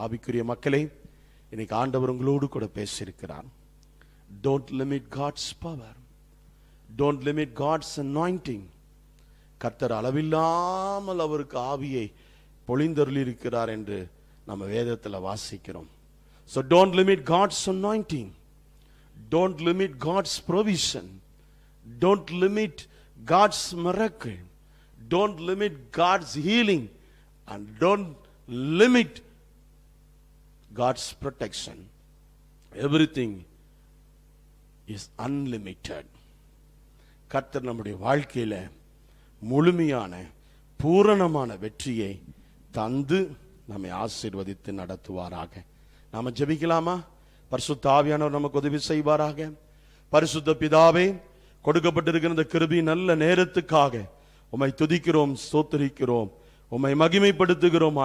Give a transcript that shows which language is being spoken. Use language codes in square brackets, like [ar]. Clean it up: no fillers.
[ta] ஆவிக்குரிய மக்களே, இன்னைக்கு ஆண்டவர் உங்களோடு கூட பேசியிருக்கிறார். [en] Don't limit God's power. Don't limit God's anointing. [ta] கர்த்தர் அளவில்லாமல் அவருக்கு ஆவியை பொழிந்தருளி இருக்கிறார் என்று நம்ம வேதத்தில் வாசிக்கிறோம். [en] So don't limit God's anointing. Don't limit God's provision. Don't limit God's miracle. Don't limit God's healing. And don't limit God's protection. Everything is unlimited. [ta] கர்த்தர் நம்முடைய வாழ்க்கையில முழுமையான பூரணமான வெற்றியை தந்து நம்மை ஆசீர்வதித்து நடத்துவாராக. நாம ஜெபிக்கலாமா? பரிசுத்த ஆவியானவர் நமக்கு உதவி செய்வாராக. பரிசுத்த பிதாவே, கொடுக்கப்பட்டிருக்கிற இந்த கிருபை நல்ல நேரத்துக்காக உம்மை துதிக்கிறோம், ஸ்தோத்திரிக்கிறோம், உம்மை மகிமைப்படுத்துகிறோம்.